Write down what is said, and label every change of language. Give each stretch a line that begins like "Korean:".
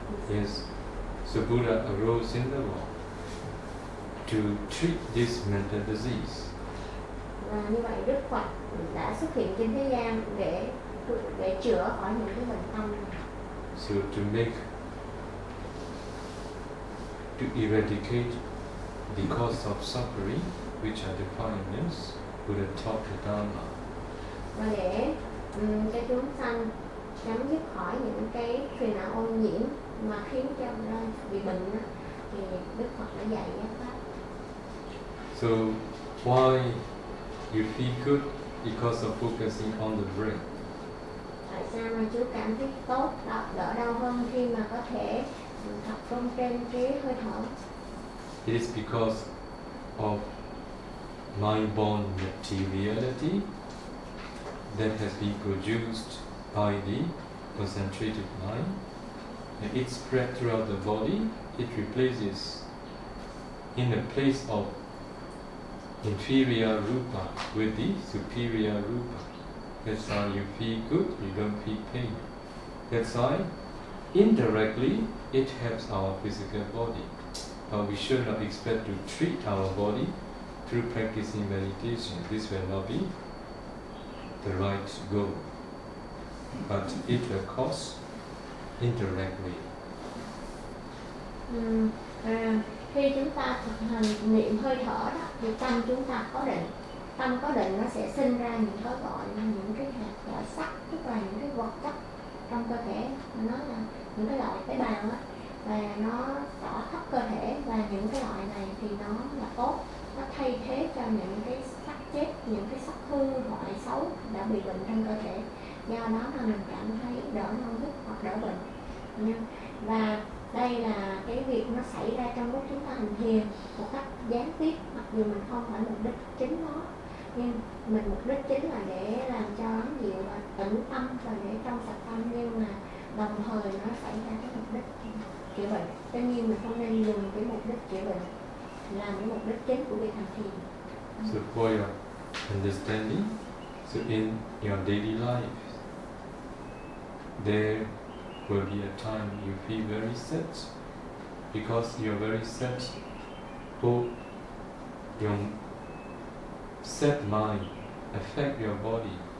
English: Yes, so Buddha arose in the world to treat this mental disease.
Vietnamese: Và như vậy Đức Phật đã xuất hiện trên thế gian để chữa khỏi những cái bệnh tâm.
English: So to eradicate the cause of suffering, which are defilements, Buddha taught the Dharma.
Vietnamese: Và để cho chúng sanh chấm dứt khỏi những cái phiền não ô nhiễm mà khiến cho bị bệnh đó, thì Đức Phật đã dạy giải pháp.
English: So why you feel good because of focusing on the breath?
Vietnamese: Tại sao mà chú cảm thấy tốt, đỡ đau hơn khi mà có thể tập trung trên cái hơi thở?
English: It is because of mind-born materiality that has been produced by the concentrated mind, and it spread throughout the body. It replaces in the place of inferior rupa with the superior rupa. That's why you feel good, you don't feel pain. That's why indirectly it helps our physical body. But we should not expect to treat our body through practicing meditation. This will not be the right goal. But it will cause indirectly.
Vietnamese: Khi chúng ta thực hành niệm hơi thở đó, thì tâm chúng ta có định. Tâm có định nó sẽ sinh ra những cái gọi là những cái hạt gọi sắc, tức là những cái vật chất trong cơ thể, nó là những cái loại tế bào á, và nó tỏ khắp cơ thể, và những cái loại này thì nó là tốt, nó thay thế cho những cái sắc chết, những cái sắc hư hoại xấu đã bị bệnh trong cơ thể, do đó mà mình cảm thấy đỡ non nức hoặc đỡ bệnh. Và đây là cái việc nó xảy ra trong lúc chúng ta hành thiền một cách gián tiếp, mặc dù mình không phải mục đích chính nó, nhưng mình mục đích chính là để làm cho lắng dịu và tĩnh tâm và để trong sạch tâm, nhưng mà đồng thời nó xảy ra cái mục đích chữa bệnh. Tuy nhiên mình không nên dùng cái mục đích chữa bệnh làm cái mục đích chính của việc hành thiền.
English: So for your understanding, so in your daily life there will be a time you feel very sad, because you're very sad. Your sad mind affect your body.